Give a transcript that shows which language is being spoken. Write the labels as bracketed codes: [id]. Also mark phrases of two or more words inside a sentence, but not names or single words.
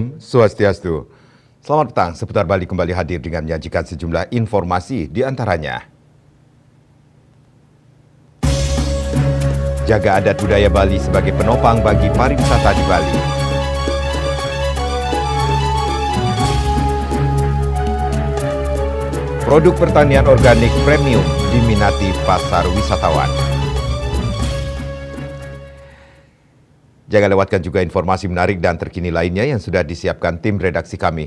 [id] Swastiastu. Selamat petang, Seputar Bali kembali hadir dengan menyajikan sejumlah informasi di antaranya. Jaga adat budaya Bali sebagai penopang bagi pariwisata di Bali. Produk pertanian organik premium diminati pasar wisatawan. Jangan lewatkan juga informasi menarik dan terkini lainnya yang sudah disiapkan tim redaksi kami.